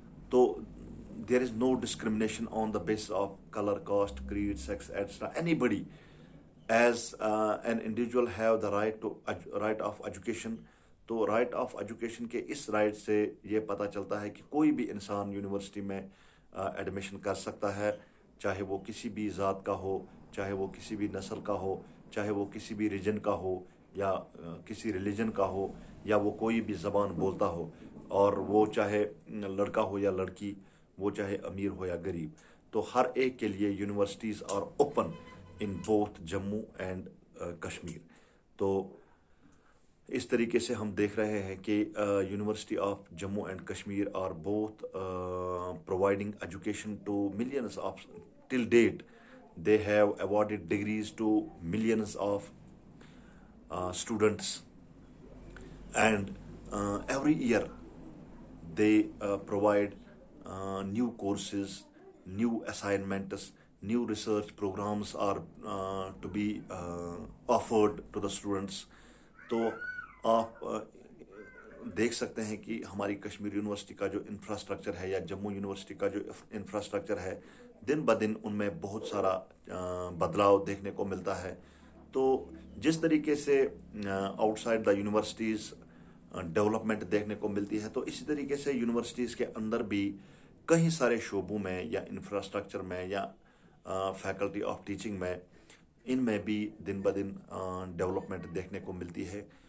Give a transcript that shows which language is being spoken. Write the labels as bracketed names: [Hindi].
[English] تو there is no discrimination on the basis of color, caste, creed, sex, etc. Anybody, as an individual have the right of education. [Urdu] تو right of education کے اس right سے یہ پتہ چلتا ہے کہ کوئی بھی انسان یونیورسٹی میں ایڈمیشن کر سکتا ہے، چاہے وہ کسی بھی ذات کا ہو، چاہے وہ کسی بھی نسل کا ہو، چاہے وہ کسی بھی ریجن کا ہو یا کسی ریلیجن کا ہو، یا وہ کوئی بھی زبان بولتا ہو، اور وہ چاہے لڑکا ہو یا لڑکی، وہ چاہے امیر ہو یا غریب. تو ہر ایک کے لیے [English] Universities are open in both Jammu and Kashmir. [Urdu] تو اس طریقے سے ہم دیکھ رہے ہیں کہ [English] University of Jammu and Kashmir are both providing education to millions of till date. They have awarded degrees to millions of students, and every year they provide new courses, new assignments, new research programs are to be offered to the students. [Urdu] تو آپ دیکھ سکتے ہیں کہ ہماری Kashmir university کا جو infrastructure ہے یا جموں یونیورسٹی کا جو انفراسٹرکچر ہے، دن بدن ان میں بہت سارا بدلاؤ دیکھنے کو ملتا ہے. تو جس طریقے سے [English] outside the universities [Urdu] development دیکھنے کو ملتی ہے، تو اسی طریقے سے یونیورسٹیز کے اندر بھی کئی سارے شعبوں میں یا انفراسٹرکچر میں یا فیکلٹی آف ٹیچنگ میں، ان میں بھی دن بدن ڈیولپمنٹ دیکھنے کو ملتی ہے.